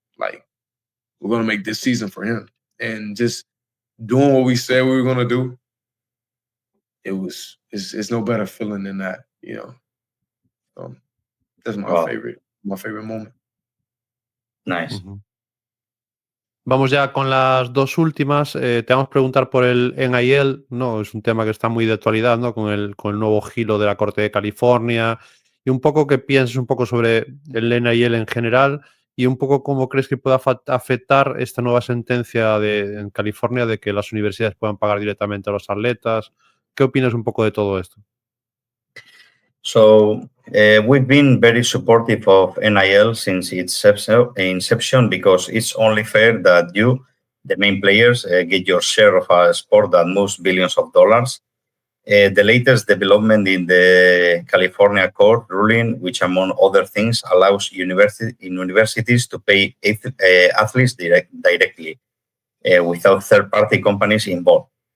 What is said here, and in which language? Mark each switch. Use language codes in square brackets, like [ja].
[en] Like, we're gonna make this season for him, and just doing what we said we were gonna do. It's no better feeling than that, That's my favorite moment. Nice. [es] Vamos ya con las dos últimas. Te vamos a preguntar por el NIL, ¿no? Es un tema que está muy de actualidad, ¿no? Con el nuevo giro de la Corte de California, y un poco que pienses un poco sobre el NIL en general y un poco cómo crees que pueda afectar esta nueva sentencia en California de que las universidades puedan pagar directamente a los atletas. ¿Qué opinas un poco de todo esto? [en] So we've been very supportive of NIL since its inception, because it's only fair that you, the main players, get your share of a sport that moves billions of dollars. The latest development in the California court ruling, which among other things allows universities to pay athletes directly without third-party companies involved.